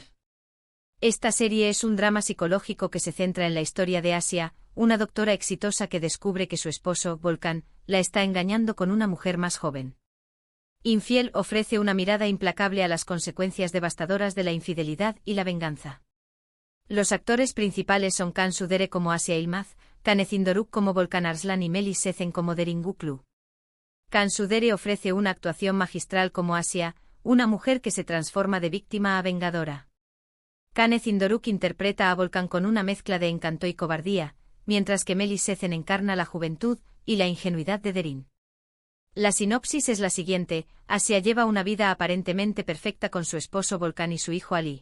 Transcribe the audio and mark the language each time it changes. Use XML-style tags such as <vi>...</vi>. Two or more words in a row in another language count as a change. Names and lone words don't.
<es>Esta serie es un drama psicológico que se centra en la historia de Asia, una doctora exitosa que descubre que su esposo, Volkan, la está engañando con una mujer más joven. Infiel ofrece una mirada implacable a las consecuencias devastadoras de la infidelidad y la venganza. Los actores principales son Cansu Dere como Asia Yılmaz, Canecin Doruk como Volkan Arslan y Melis Sezen como Derin Guklu. Cansu Dere ofrece una actuación magistral como Asia, una mujer que se transforma de víctima a vengadora. Canecin Doruk interpreta a Volkan con una mezcla de encanto y cobardía, mientras que Melis Sezen encarna la juventud y la ingenuidad de Derin. La sinopsis es la siguiente: Asia lleva una vida aparentemente perfecta con su esposo Volkan y su hijo Ali.</es>